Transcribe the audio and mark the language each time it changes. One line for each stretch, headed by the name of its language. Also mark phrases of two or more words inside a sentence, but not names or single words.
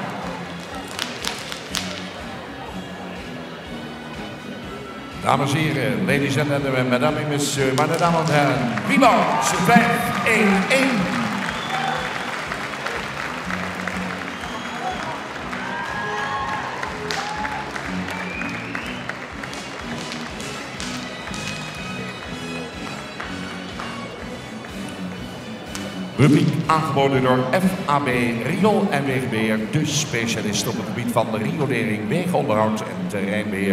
Dutch: Dames en heren,
English: ladies and gentlemen,
French: mesdames et messieurs,
German: meine Damen und Herren,
Dutch: Wieboud 511. Rubriek aangeboden door FAB Riool en Wegenbeheer, de specialist op het gebied van riolering, wegenonderhoud en terreinbeheer.